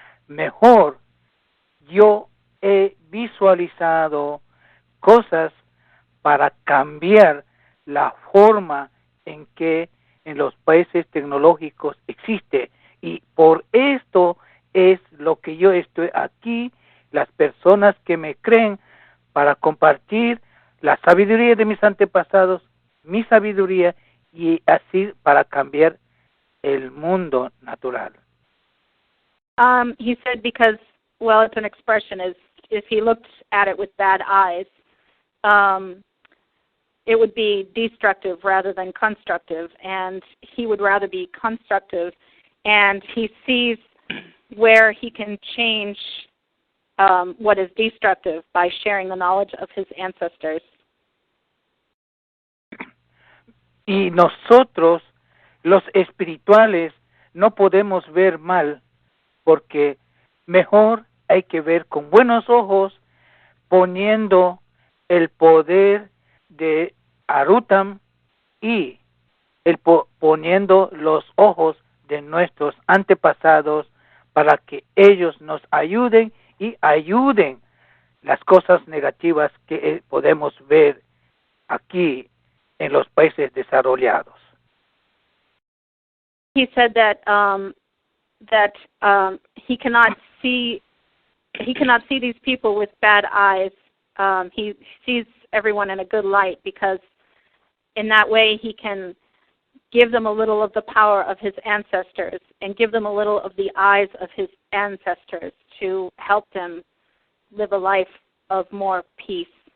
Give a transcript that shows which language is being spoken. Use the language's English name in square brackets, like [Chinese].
[Spanish] Mejor yo he visualizado cosas para cambiar la forma en que en los países tecnológicos existe, y por esto es lo que yo estoy aquí, las personas que me creen, para compartir la sabiduría de mis antepasados, mi sabiduría, y así para cambiar el mundo natural. [English] He said because, well, it's an expression, is if he looked at it with bad eyes, it would be destructive rather than constructive, and he would rather be constructive, and he sees where he can change what is destructive by sharing the knowledge of his ancestors. [Spanish] Y nosotros, los espirituales, no podemos ver mal, porque mejor hay que ver con buenos ojos, poniendo el poder de Arutam y poniendo los ojos de nuestros antepasados para que ellos nos ayuden y ayuden las cosas negativas que podemos ver aquí en los países desarrollados. [English] He said that he cannot see these people with bad eyes. He sees everyone in a good light, because in that way he can give them a little of the power of his ancestors and give them a little of the eyes of his ancestors to help them live a life of more peace.